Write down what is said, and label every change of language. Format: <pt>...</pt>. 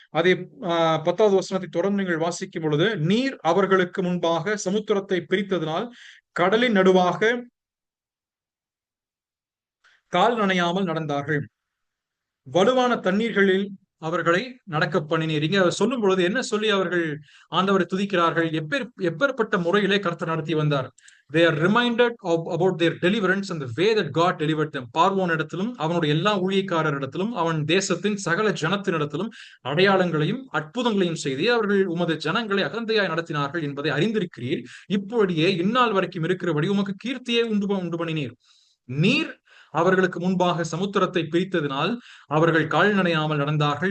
<ta>அதே 10வது வசனத்தை தொடர்ந்து நீங்கள் வாசிக்கும் பொழுது, நீர் அவர்களுக்கு முன்பாக சமுத்திரத்தை பிரித்ததினால் கடலின் நடுவாக கால் நனையாமல் நடந்தார்கள், வலுவான தண்ணீர்களில் அவர்களை நடக்க பண்ணினீர். இங்க சொல்லும் பொழுது என்ன சொல்லி அவர்கள் ஆண்டவரை துதிக்கிறார்கள்? எப்பேற்பட்ட முறையிலே கர்த்தர் நடத்தி வந்தார்.</ta> <en>They are reminded about their deliverance and the way that God delivered them.</en> <ta>பார்வோன் இடத்திலும் அவனுடைய எல்லா ஊழியக்காரர் இடத்திலும் அவன் தேசத்தின் சகல ஜனத்தினிடத்திலும் அடையாளங்களையும் அற்புதங்களையும் செய்து அவர்கள் உமது ஜனங்களை அகந்தையாய் நடத்தினார்கள் என்பதை அறிந்திருக்கிறீர். இப்படியே இந்நாள் வரைக்கும் இருக்கிறபடி உமக்கு கீர்த்தியை உண்டு பண்ணினீர். நீர் அவர்களுக்கு முன்பாக சமுத்திரத்தை பிரித்ததினால் அவர்கள் கால் நனையாமல் நடந்தார்கள்.</ta>